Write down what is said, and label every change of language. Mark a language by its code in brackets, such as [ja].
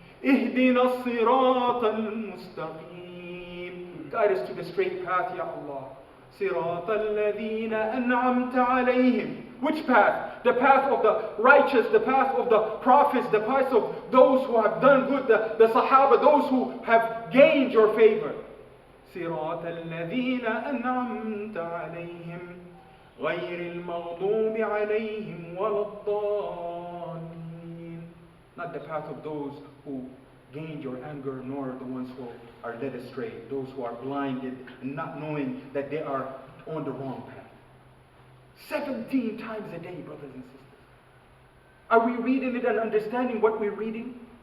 [ar] Ihdina as-sirata al-mustaqim. [en] Guide us to the straight path, Ya Allah. [ar] Sirata alladhina an'amta alayhim. [en] Which path? The path of the righteous, the path of the prophets, the path of those who have done good, the Sahaba, those who have gained your favor. [ar] صراط الذين أنعمت عليهم غير المغضوب عليهم ولا الضالين. [en] Not the path of those who gained your anger, nor the ones who are led astray, those who are blinded and not knowing that they are on the wrong path. 17 times a day, brothers and sisters. Are we reading it and understanding what we're reading?